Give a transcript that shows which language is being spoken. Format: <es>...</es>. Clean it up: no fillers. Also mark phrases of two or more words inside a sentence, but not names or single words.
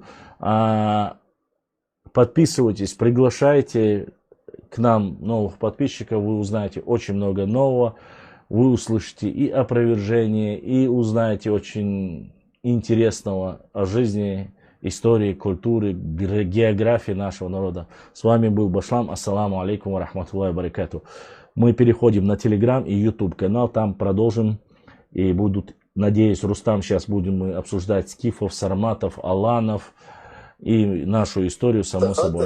<ru>Подписывайтесь, приглашайте к нам новых подписчиков, вы узнаете очень много нового, вы услышите и опровержение, и узнаете очень интересного о жизни, истории, культуре, географии нашего народа. С вами был</ru> <ar>Башлам, السلام عليكم ورحمة الله وبركاته.</ar> <ru>Мы переходим на Телеграм и YouTube канал, там продолжим и будут, надеюсь, Рустам, сейчас будем мы обсуждать скифов, сарматов, аланов, и нашу историю, само собой.</ru>